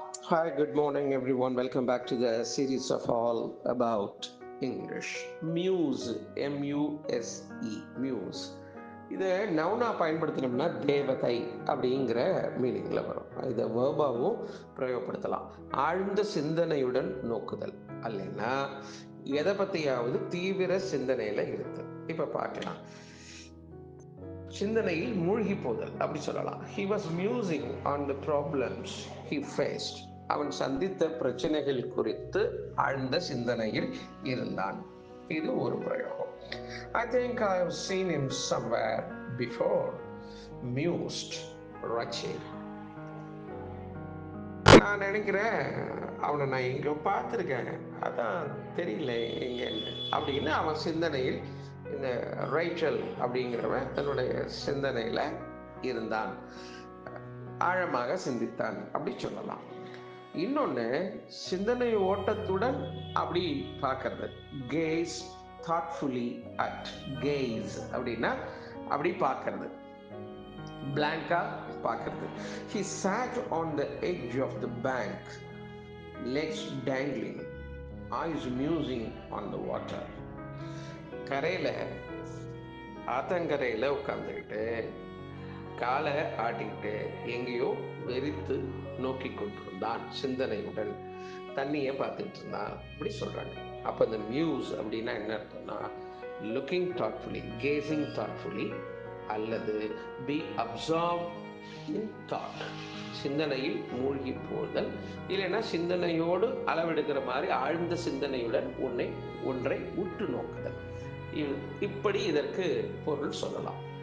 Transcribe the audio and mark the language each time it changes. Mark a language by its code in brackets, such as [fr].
[en] Hi, good morning, everyone. Welcome back to the series of all about English. Muse, M-U-S-E, Muse. [ta] இதை நவுனா பயன்படுத்தினோம்னா தேவதை அப்படிங்கிற மீனிங்கில் வரும். இதை வேர்பாவும் பிரயோகப்படுத்தலாம். ஆழ்ந்த சிந்தனையுடன் நோக்குதல் அல்லைன்னா எதை பற்றியாவது தீவிர சிந்தனையில் இருக்கு. இப்போ பார்க்கலாம். சிந்தனையில் மூழ்கி போதல் அப்படி சொல்லலாம். [en] He was musing on the problems he faced. [ta] அவன் சந்தித்த பிரச்சனைகள் குறித்து ஆழ்ந்த சிந்தனையில் இருந்தான். இது ஒரு பிரயோகம். [en] I think I have seen him somewhere before. Mused, Rachi. [ta] நான் நினைக்கிறேன் அவனை நான் எங்கேயோ பார்த்துருக்கேன், அதான் தெரியல எங்கன்னு அப்படின்னு அவன் சிந்தனையில், இந்த ரைச்சல் அப்படிங்கிறவன் தன்னுடைய சிந்தனையில் இருந்தான், ஆழமாக சிந்தித்தான் அப்படி சொல்லலாம். இன்னொன்று, சிந்தனை ஓட்டத்துடன் அப்படி பார்க்கறது, [en] Gaze thoughtfully at. [ta] கேஸ் அப்படின்னா அப்படி பார்க்கறது, பிளாங்கா பார்க்கறது. [en] He sat on the edge of the bank, legs dangling, eyes musing on the water. [ta] கரையில், ஆத்தங்கரையில் உட்காந்துக்கிட்டு காலை ஆட்டிக்கிட்டு எங்கேயோ வெறித்து நோக்கி கொண்டிருந்தான், சிந்தனையுடன் தண்ணியை பார்த்துட்டு இருந்தான் அப்படி சொல்கிறாங்க. அப்போ இந்த மியூஸ் அப்படின்னா என்ன அர்த்தம்னா, [en] looking thoughtfully, gazing thoughtfully, [ta] அல்லது [en] be absorb in thought, [ta] சிந்தனையில் மூழ்கி போதல், இல்லைன்னா சிந்தனையோடு அளவெடுக்கிற மாதிரி ஆழ்ந்த சிந்தனையுடன் ஒன்றை உற்று நோக்குதல். இப்படி இதற்கு பொருள் சொல்லலாம்.